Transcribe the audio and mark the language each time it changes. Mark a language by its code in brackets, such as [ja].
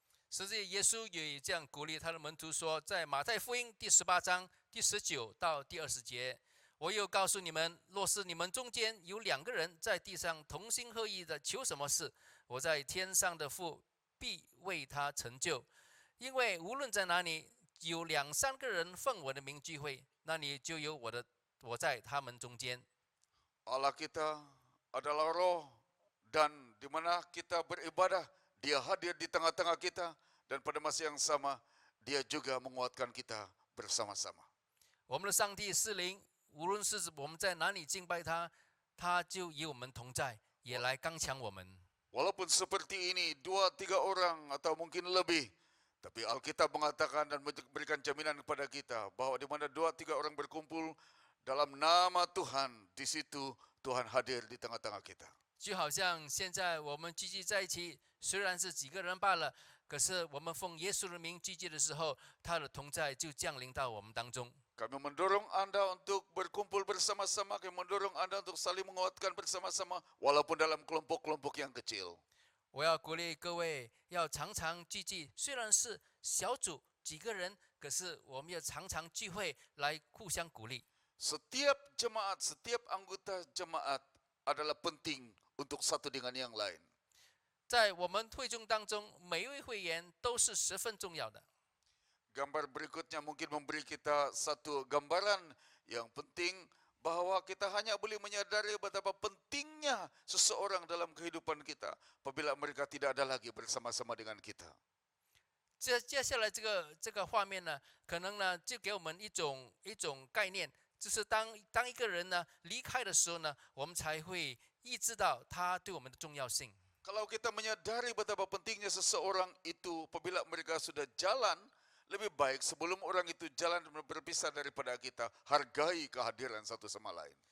[zh] 实际耶稣也这样鼓励他的门徒说，在马太福音第18章第19到第20节，我又告诉你们，若是你们中间有2个人在地上同心合意的求什么事，我在天上的父必为他成就。因为无论在哪里有2、3个人奉我的名聚会，那里就有我在他们中间。 [ms] Allah kita adalah roh, dan di mana kita beribadah, dia hadir di tengah-tengah kita, dan pada masa yang sama, dia juga menguatkan kita bersama-sama. [zh] 我们的上帝是灵，无论是我们在哪里敬拜他，他就与我们同在，也来刚强我们。 [ms] Walaupun seperti ini, 2-3 orang atau mungkin lebih, tapi Alkitab mengatakan dan memberikan jaminan kepada kita bahwa di mana 2-3 orang berkumpul dalam nama Tuhan, di situ Tuhan hadir di tengah-tengah kita. [zh] 就好像现在我们聚集在一起，虽然是几个人罢了，可是我们奉耶稣的名聚集的时候，他的同在就降临到我们当中。 [ms] Kami mendorong Anda untuk berkumpul bersama-sama, kami mendorong Anda untuk saling menguatkan bersama-sama, walaupun dalam kelompok-kelompok yang kecil. [zh] 我要鼓励各位要常常聚集，虽然是小组几个人，可是我们要常常聚会来互相鼓励。 [ms] Setiap jemaat, setiap anggota jemaat adalah penting untuk satu dengan yang lain. [zh] 在我们会众当中，每一位会员都是十分重要的。 [ms] Gambar berikutnya mungkin memberi kita satu gambaran yang penting bahwa kita hanya boleh menyadari betapa pentingnya seseorang dalam kehidupan kita apabila mereka tidak ada lagi bersama-sama dengan kita. [zh] 接下来这个画面呢，可能呢就给我们一种概念，就是当一个人呢离开的时候呢，我们才会意识到他对我们的重要性。 [ms] Kalau kita menyadari betapa pentingnya seseorang itu apabila mereka sudah jalan, lebih baik sebelum orang itu jalan dan berpisah daripada kita, hargai kehadiran satu sama lain.